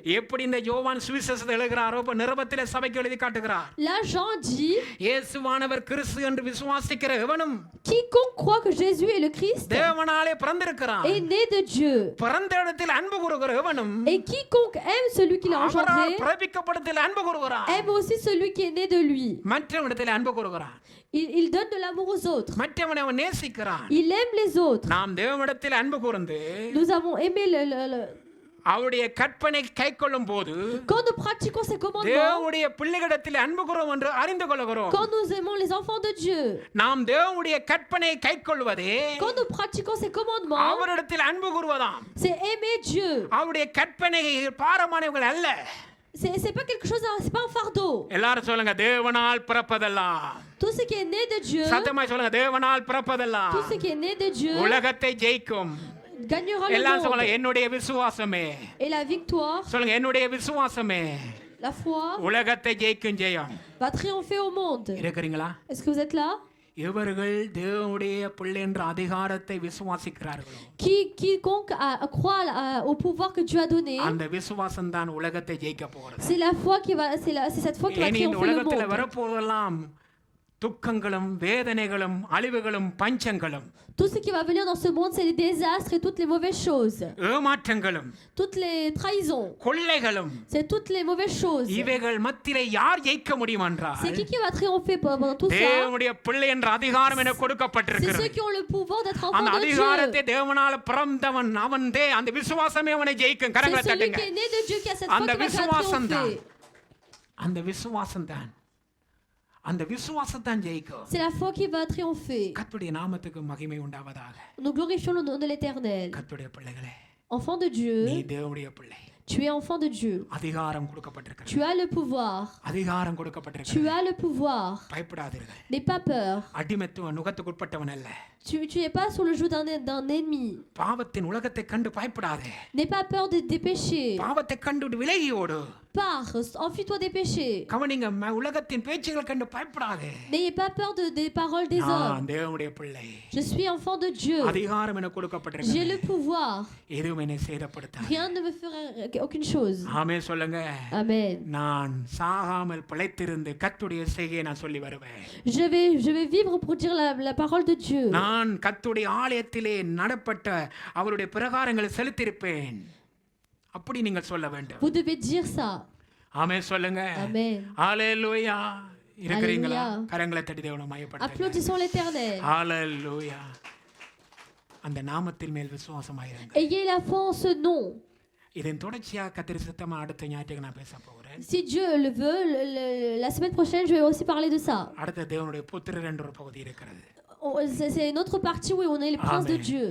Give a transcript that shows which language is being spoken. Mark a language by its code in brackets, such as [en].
[ta] எப்படி இந்த யோவான் சுவிசேஷத்தை எழுதுகிறாரோ இப்ப நிருபத்திலே சபைக்கு எழுதி காட்டுகிறார். [fr] Là, Jean dit [ta] இயேசுவானவர் கிறிஸ்து என்று விசுவாசிக்கிற எவனும் [fr] quiconque croit que Jésus est le Christ [ta] தேவனாலே பிறந்திருக்கிறான். [fr] est né de Dieu. [ta] பிறந்த இடத்தில் அன்பு கூறுகிற எவனும் [fr] Et quiconque aime celui qui l'a [ta] அவரால் [fr] engendré [ta] பிறப்பிக்கப்படத்தில் அன்பு கூறுகிறான். [fr] aime aussi celui qui est né de lui. [ta] மற்ற இடத்தில் அன்பு கூறுகிறான். [fr] Il donne de l'amour aux autres. [ta] மற்றவனை அவன் நேசிக்கிறான். [fr] Il aime les autres. [ta] நாம் தேவனிடத்தில் அன்பு கூர்ந்து [fr] Nous avons aimé [ta] அவருடைய கற்பனை கைக்கொள்ளும் போது [fr] Quand nous pratiquons ses commandements, [ta] தேவனுடைய பிள்ளைகளிடத்தில் அன்பு கூறுவோம் என்று அறிந்து கொள்கிறோம். [fr] quand nous aimons les enfants de Dieu, [ta] நாம் தேவனுடைய கற்பனையை கைக்கொள்வதே [fr] quand nous pratiquons ses commandements, [ta] அவரிடத்தில் அன்பு கூறுவதாம். [fr] c'est aimer Dieu. [ta] அவருடைய கற்பனை பாரமானவர்கள் அல்ல. [fr] C'est pas quelque chose, c'est pas un fardeau. [ta] எல்லாரும் சொல்லுங்க, தேவனால் பிறப்பதெல்லாம். [fr] Tout ce qui est né de Dieu, [ta] சத்தமாய் சொல்லுங்க, தேவனால் பிறப்பதெல்லாம் [fr] tout ce qui est né de Dieu [ta] உலகத்தை ஜெயிக்கும். [fr] gagnera le [ta] எல்லாம் [fr] monde. [ta] சொல்லுங்க, என்னுடைய விசுவாசமே. [fr] Et la victoire, [ta] சொல்லுங்க, என்னுடைய விசுவாசமே [fr] la foi, [ta] உலகத்தை ஜெயிக்கும் ஜெயம். [fr] va triompher au monde. [ta] இருக்கிறீங்களா? [fr] Est-ce que vous êtes là? [ta] இவர்கள் தேவனுடைய பிள்ளை என்ற அதிகாரத்தை விசுவாசிக்கிறார்களோ [fr] Quiconque croit au pouvoir que Dieu a donné, [ta] அந்த விசுவாசம் தான் உலகத்தை ஜெயிக்க போகிறது. [fr] c'est la foi qui va, c'est cette foi qui va [ta] ஏனெனில் [fr] triompher le [ta] உலகத்தில் [fr] monde. [ta] வரப்போதெல்லாம் துக்கங்களும் வேதனைகளும் அழிவுகளும் பஞ்சங்களும் [fr] Tout ce qui va venir dans ce monde, c'est les désastres et toutes les mauvaises choses. [ta] ஏமாற்றங்களும் [fr] Toutes les trahisons. [ta] கொள்ளைகளும் [fr] C'est toutes les mauvaises choses. [ta] இவைகள் மத்தியிலே யார் ஜெயிக்க முடியும் என்றால் [fr] C'est qui va triompher pendant tout ça? [ta] தேவனுடைய பிள்ளை என்ற அதிகாரம் என [fr] C'est [ta] கொடுக்கப்பட்டிருக்கிறது. [fr] ceux qui ont le pouvoir d'être [ta] அந்த [fr] enfants de [ta] அதிகாரத்தை [fr] Dieu. [ta] தேவனால பிறந்தவன் அவன் அந்த விசுவாசமே அவனை ஜெயிக்கும். கரங்களை [fr] C'est celui [ta] தட்டுங்க. [fr] qui est né de Dieu qui a cette foi [ta] அந்த [fr] qui va faire [ta] விசுவாசம் தான் [fr] triompher. [ta] அந்த விசுவாசம் தான் அந்த விசுவாசம் தான் ஜெயிக்கும். [fr] C'est la foi qui va triompher. [ta] கர்த்தருடைய நாமத்துக்கு மகிமை உண்டாவதாக. [fr] Nous glorifions le nom de l'Éternel. [ta] கர்த்தருடைய பிள்ளைகளே, [fr] Enfant de Dieu, [ta] நீ தேவனுடைய பிள்ளை. [fr] tu es enfant de Dieu. [ta] அதிகாரம் கொடுக்கப்பட்டிருக்கிறது. [fr] Tu as le pouvoir. [ta] அதிகாரம் [fr] Tu [ta] கொடுக்கப்பட்டிருக்கிறது. [fr] as le pouvoir. [ta] பயப்படாதீர்கள். [fr] N'aie pas peur. [ta] அடிமைத்துவ நுகத்துக்குட்பட்டவன் அல்ல. [fr] Tu n'es pas sous le joug d'un ennemi. [ta] பாவத்தின் உலகத்தை கண்டு பயப்படாதே. [fr] N'aie pas peur des péchés. [ta] பாவத்தை கண்டு விலகி ஓடு. [fr] Pars, enfuis-toi des péchés. [ta] கவனிங்க, உலகத்தின் பேச்சுகள் கண்டு பயப்படாதே. [fr] N'ayez pas peur des paroles des hommes. [ta] நான் தேவனுடைய பிள்ளை. [fr] Je suis enfant de Dieu. [ta] அதிகாரம் எனக்கு [fr] J'ai [ta] கொடுக்கப்பட்டிருக்கிறது. [fr] le pouvoir. [ta] எதுவும் என்னை சேதப்படுத்தாது. [fr] Rien ne me fera aucune chose. [ta] ஆமென் சொல்லுங்க. [fr] Amen. [ta] நான் சாகாமல் பிழைத்திருந்து கர்த்தருடைய செய்கையை நான் சொல்லி வருவேன். [fr] Je vais vivre pour dire la parole de Dieu. [ta] நான் கர்த்தருடைய ஆலயத்திலே நடப்பட்ட அவருடைய பிரகாரங்களை செலுத்தியிருப்பேன். அப்படி நீங்கள் சொல்ல வேண்டும். [fr] Vous devez dire ça. [ta] ஆமென் சொல்லுங்க. [fr] Amen. [ta] ஹalleluya. இருக்கிறீங்களா? [fr] Alléluia. [ta] கரங்களை தட்டி தேவனை மகிமைப்படுத்துங்க. [fr] Applaudissons l'Éternel. [ta] ஹalleluya. அந்த நாமத்தின் மேல் விசுவாசமாயிருங்க. [fr] Ayez la foi en ce nom. [ta] இதன் தொடர்ச்சியாக கர்த்தர் சித்தமா அடுத்த ஞாயிற்றுக்கு நான் பேச போகிறேன். [fr] Si Dieu le veut, la semaine prochaine, je vais aussi parler de ça. [ta] அடுத்த தேவனுடைய புத்திரர் என்ற ஒரு பகுதி இருக்கிறது. [fr] C'est une autre partie où on est les princes de Dieu.